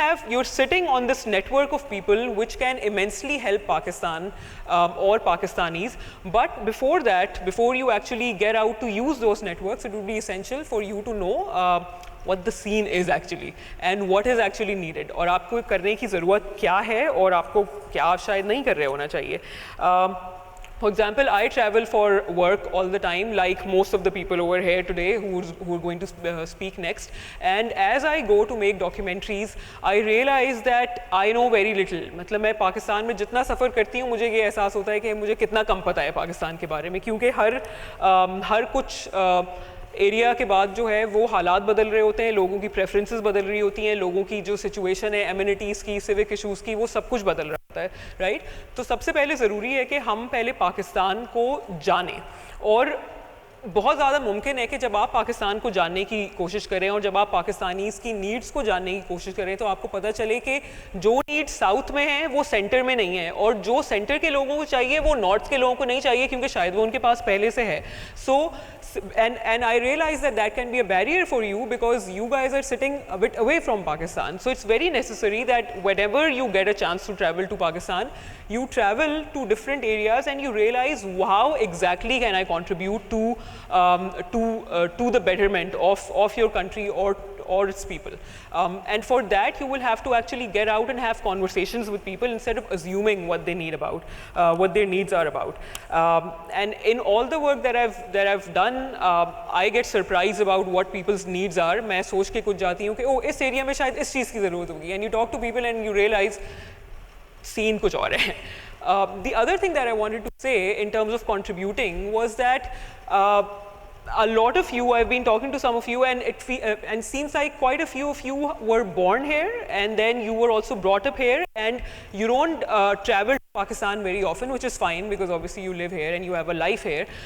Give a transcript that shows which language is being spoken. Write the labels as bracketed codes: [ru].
[en] You're sitting on this network of people which can immensely help Pakistan or Pakistanis, but before that, before you actually get out to use those networks, it would be essential for you to know what the scene is actually and what is actually needed, [hi] और आपको करने की ज़रूरत क्या है और आपको क्या शायद नहीं कर रहे होना चाहिए. [en] For example, I travel for work all the time, like most of the people over here today who are going to speak next. And as I go to make documentaries, I realize that I know very little. [hi] मतलब मैं पाकिस्तान में जितना सफ़र करती हूँ, मुझे ये एहसास होता है कि मुझे कितना कम पता है पाकिस्तान के बारे में, क्योंकि हर कुछ एरिया के बाद जो है वो हालात बदल रहे होते हैं, लोगों की प्रेफरेंसेस बदल रही होती हैं, लोगों की जो सिचुएशन है, एमिनिटीज़ की, सिविक इशूज़ की, वो सब कुछ बदल रहा होता है, राइट. तो सबसे पहले ज़रूरी है कि हम पहले पाकिस्तान को जानें, और बहुत ज़्यादा मुमकिन है कि जब आप पाकिस्तान को जानने की कोशिश करें और जब आप पाकिस्तानीज़ की नीड्स को जानने की कोशिश करें तो आपको पता चले कि जो नीड्स साउथ में हैं वो सेंटर में नहीं है, और जो सेंटर के लोगों को चाहिए वो नॉर्थ के लोगों को नहीं चाहिए क्योंकि शायद वो उनके पास पहले से है. सो [en] And I realize that that can be a barrier for you because you guys are sitting a bit away from Pakistan. So it's very necessary that whenever you get a chance to travel to Pakistan, you travel to different areas and you realize how exactly can I contribute to the betterment of your country or its people. And for that, you will have to actually get out and have conversations with people instead of assuming what they need about, what their needs are about. And in all the work that I've done, I get surprised about what people's needs are. [hi] मैं सोच के कुछ जाती हूँ कि ओ इस area में शायद इस चीज़ की ज़रूरत होगी. [en] And you talk to people and you realize scene [hi] कुछ और है. [en] The other thing that I wanted to say in terms of contributing was that a lot of you, I've been talking to some of you, and and seems like quite a few of you were born here, and then you were also brought up here, and you don't travel to Pakistan very often, which is fine because obviously you live here and you have a life here.